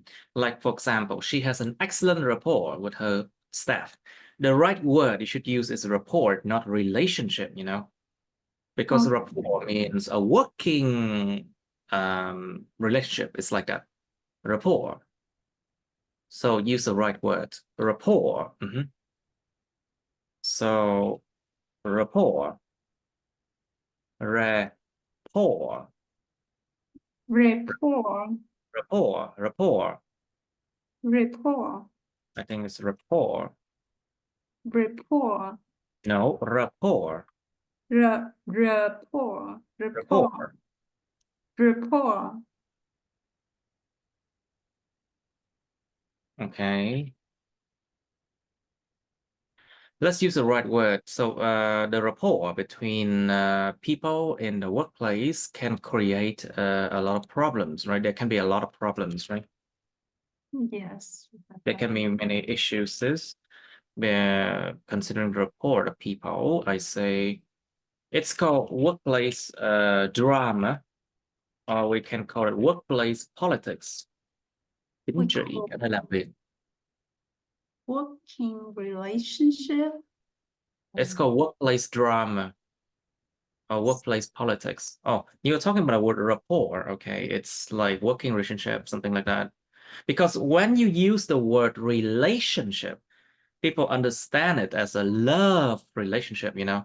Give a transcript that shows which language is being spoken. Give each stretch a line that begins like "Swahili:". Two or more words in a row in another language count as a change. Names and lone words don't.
English: Like, for example, she has an excellent rapport with her staff. The right word you should use is rapport, not relationship, you know, because rapport means a working relationship. It's like that. Rapport. So use the right word. Rapport. So rapport. Rapport. Rapport. Rapport. Rapport. I think it's rapport. Rapport. No, rapport. Rapport. Rapport. Rapport. Okay. Let's use the right word. So the rapport between people in the workplace can create a lot of problems, right? There can be a lot of problems, right? Yes. There can be many issues. Considering the rapport of people, I say it's called workplace drama, or we can call it workplace politics. We
Vietnamese: Chính trị ở đây làm việc.
English: Working relationship. It's called workplace drama or workplace politics. Oh, you're talking about a word rapport, okay? It's like working relationship, something like that. Because when you use the word relationship, people understand it as a love relationship, you know?